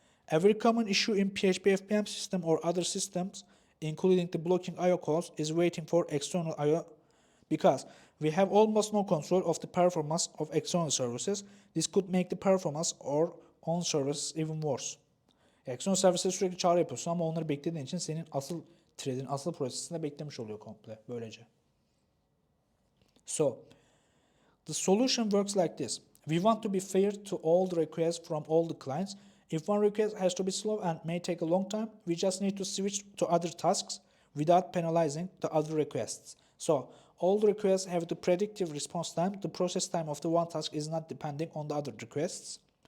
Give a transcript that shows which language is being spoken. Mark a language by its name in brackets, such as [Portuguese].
[English] A very common issue in PHP FPM system or other systems, including the blocking I/O calls, is waiting for external I/O because we have almost no control of the performance of external services. This could make the performance or own services even worse. [Turkish] External servise sürekli çağrı yapıyorsun ama onları beklediğin için senin asıl thread'in, asıl prosesinde beklemiş oluyor komple böylece. [English] So, the solution works like this. We want to be fair to all the requests from all the clients. If one request has to be slow and may take a long time, we just need to switch to other tasks without penalizing the other requests. So, all the requests have the predictive response time. The process time of the one task is not depending on the other requests.